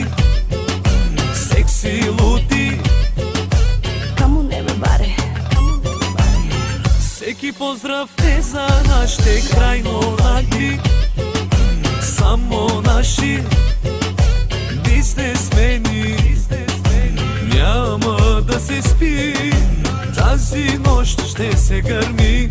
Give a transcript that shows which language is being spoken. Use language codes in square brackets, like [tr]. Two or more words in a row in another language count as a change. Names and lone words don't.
[bg] Секси луди. [en] Come on everybody. [bg] Всеки поздрав е за нашите крайно нагли. Само наши бизнесмени. Няма да се спи, тази нощ ще се гърми.